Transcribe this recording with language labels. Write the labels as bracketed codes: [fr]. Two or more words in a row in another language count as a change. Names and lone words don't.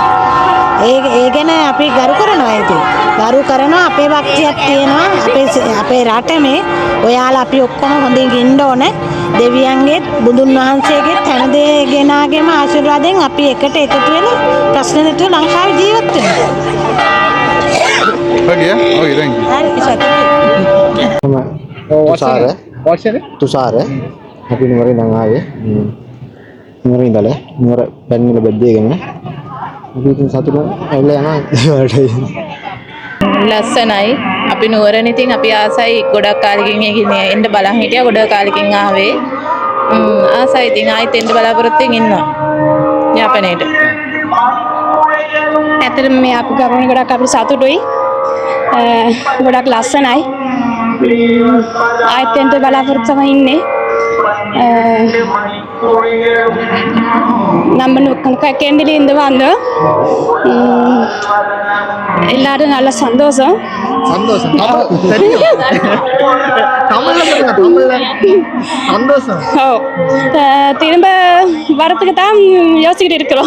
[si] ඒ ගැන අපි ගරු කරනවා. ඉතින් ගරු කරනවා. අපේ භක්තියක් තියෙනවා. අපේ රටේ ඔයාලා අපි ඔක්කොම හොඳින් ඉන්න ඕනේ. දෙවියන්ගේ බුදුන් වහන්සේගේ හැම දෙනාගේම ආශිර්වාදයෙන් අපි එකට එකතු වෙලා ප්‍රශ්න නැතුව ලංකාවේ ජීවත් වෙනවා. [en] Okay, okay, thank you. [si] තුසාර අපි නුවර ඉඳන් ආවේ. නුවර ඉඳලා නුවර පැන්නිල බෙද්දේගෙන අපි ඉතින් සතුටු ඇවිල්ලා යනවා. ලස්සනයි. අපි නුවරණ ඉතින් අපි ආසයි ගොඩක් කාලෙකින් එන්න බලන් හිටියා. ගොඩක් කාලෙකින් ආවේ. ආසයි ඉතින් ආයෙත් එන්න බලාපොරොත්තුෙන් ඉන්නවා යාපනයේට. ඇත්තටම මේ අපි ගමන ගොඩක් අපිට සතුටුයි. ගොඩක් ලස්සනයි. ආයෙත් එන්න බලාපොරොත්තු වෙමින් ඉන්නේ. [ta] நம்ம கேண்டிலேருந்து வந்தோம். எல்லாரும் நல்ல சந்தோஷம். சந்தோஷம் தெரியும் தமிழ்ல சொல்லுங்க தமிழ்ல சந்தோஷம் ஓ திரும்ப வரத்துக்கு தான் யோசிச்சுக்கிட்டு இருக்கிறோம்.